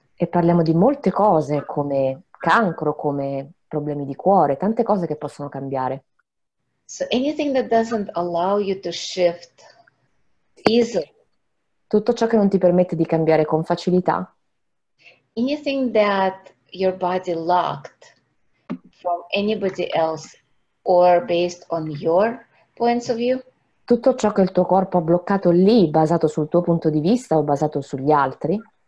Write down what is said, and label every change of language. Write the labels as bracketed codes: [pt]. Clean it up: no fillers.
[it] E parliamo di molte cose come cancro, come problemi di cuore, tante cose che possono cambiare. [en] So anything that doesn't allow you to shift easily, [it] Tutto ciò che non ti permette di cambiare con facilità, [en] anything that your body locked from anybody else or based on your points of view, [it] tutto ciò che il tuo corpo ha bloccato lì, basato sul tuo punto di vista o basato sugli altri,